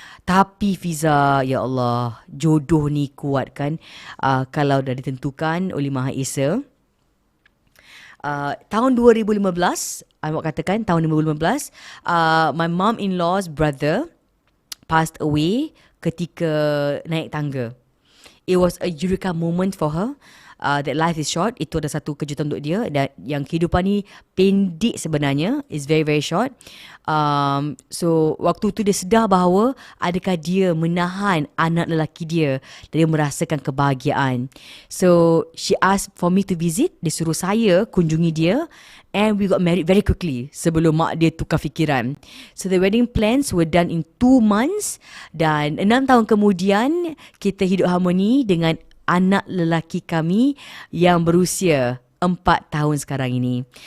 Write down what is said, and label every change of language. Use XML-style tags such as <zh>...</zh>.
<ms>Tapi Fiza, ya Allah, jodoh ni kuat kan, kalau dah ditentukan oleh Maha Esa. Tahun 2015, awak katakan tahun 2015,</ms> <en>my mom-in-law's brother passed away</en> <ms>ketika naik tangga.</ms> <en>It was a eureka moment for her. That life is short.</en> <ms>Itu ada satu kejutan untuk dia. Dan yang kehidupan ni pendek sebenarnya.</ms> <en>It's very very short.</en> <ms>So waktu tu dia sedar bahawa adakah dia menahan anak lelaki dia dan dia merasakan kebahagiaan.</ms> <en>So she asked for me to visit.</en> <ms>Dia suruh saya kunjungi dia.</ms> <en>And we got married very quickly</en> <ms>sebelum mak dia tukar fikiran.</ms> <en>So the wedding plans were done in 2 months.</en> <ms>Dan 6 tahun kemudian kita hidup harmoni dengan anak lelaki kami yang berusia 4 tahun sekarang ini.</ms>